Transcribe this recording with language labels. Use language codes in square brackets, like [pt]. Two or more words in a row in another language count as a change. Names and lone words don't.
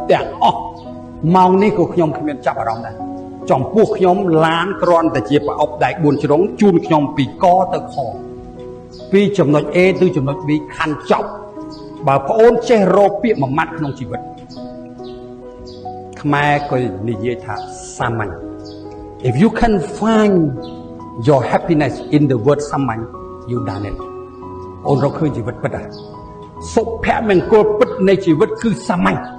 [km] ទាំងអស់ម៉ោងនេះក៏ខ្ញុំគ្មានចាប់អារម្មណ៍ដែរចំពោះខ្ញុំឡានគ្រាន់តែជាប្រអប់ដែក4ជ្រុងជូនខ្ញុំពីកទៅខពីចំណុច A ទៅចំណុច B ខាន់ចប់បើប្អូនចេះរកពាក្យមួយម៉ាត់ក្នុងជីវិតខ្មែរក៏និយាយថាសាមញ្ញ [en] If you can find your happiness in the word [km] សាមញ្ញ [en] you done it [km] អូនរកឃើញជីវិតពិតហើយសុភមង្គលពិតនៃជីវិតគឺសាមញ្ញ